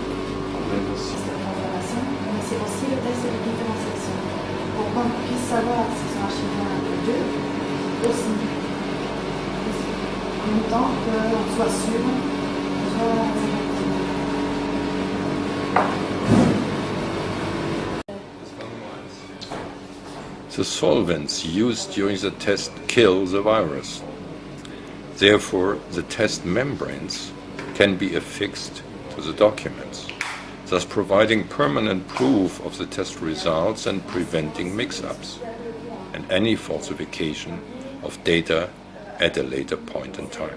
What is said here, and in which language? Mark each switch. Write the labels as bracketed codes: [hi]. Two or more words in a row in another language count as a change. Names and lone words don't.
[de] Und wenn das [fr] Information, mais c'est aussi le test de différenciation. Pour qu'on puisse savoir si c'est un HIV-2 aussi. En même temps qu'on soit sûr, [en] The solvents used during the test kill the virus. Therefore, the test membranes can be affixed to the documents, thus providing permanent proof of the test results and preventing mix-ups and any falsification of data at a later point in time.